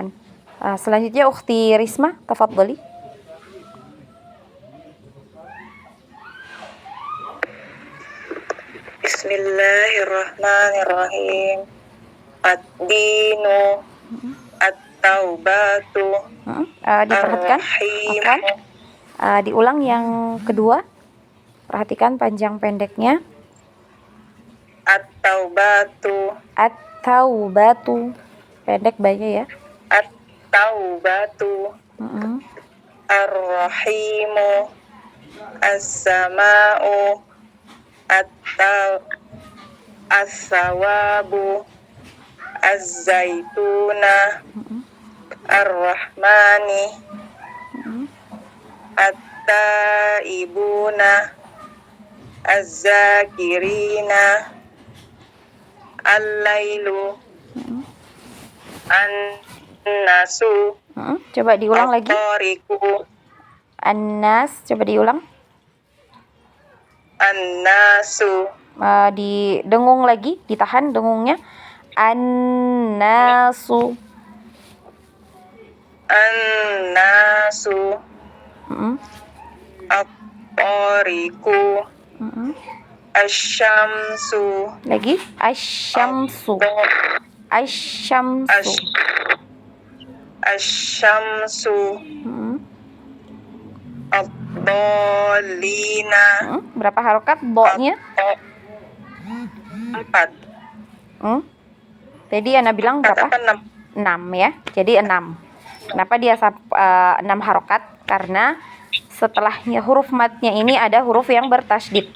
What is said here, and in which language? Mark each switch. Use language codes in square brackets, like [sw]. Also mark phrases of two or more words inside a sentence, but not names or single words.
[id] Selanjutnya ukhti Risma, tafadhali. [ar] بسم الله الرحمن الرحيم. الدين. التوبة. [id] Diperhatikan. Afwan. Diulang yang kedua. Perhatikan panjang pendeknya. [ar] At-taubatu. At-taubatu. [id] Pendek banyak ya. [ar] التوبة. الرحيم. السماء. الصواب. الزيتون الرحمن الطيبون الذاكرين الليل الناس. [id] Coba diulang lagi. [ar] At-tariku An-nas, [id] coba diulang. [ar] An-nasu. [id] Didengung lagi, ditahan dengungnya. An-nasu. [ar] An-nasu. الطارق الشمس. Lagi. الشمس. الشمس. الشمس. الضالين. [id] Berapa harokat bo-nya? 4. Tadi Ana bilang berapa? 6 ya. Jadi 6. Kenapa dia 6 harokat? Karena setelahnya huruf matnya ini ada huruf yang bertasydid.